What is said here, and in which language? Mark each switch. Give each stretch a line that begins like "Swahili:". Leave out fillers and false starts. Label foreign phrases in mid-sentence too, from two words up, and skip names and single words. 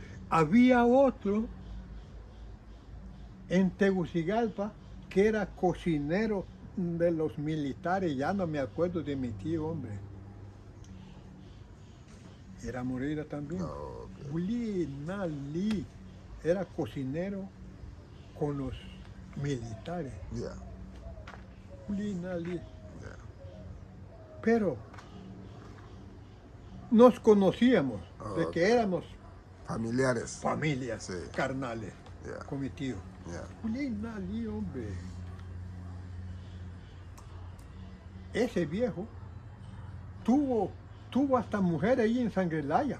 Spanish: Había otro en Tegucigalpa que era cocinero de los militares, ya no me acuerdo de mi tío, hombre. Era Moreira también. Ok. Uli Nali era cocinero con los militares. Ya. Uli Nali. Ya. Pero nos conocíamos de Ok. que éramos Familiares. familias Sí. carnales Ya. con mi tío. Ya. Uli Nali, hombre. Ese viejo tuvo hasta mujer ahí en Sangrelaya.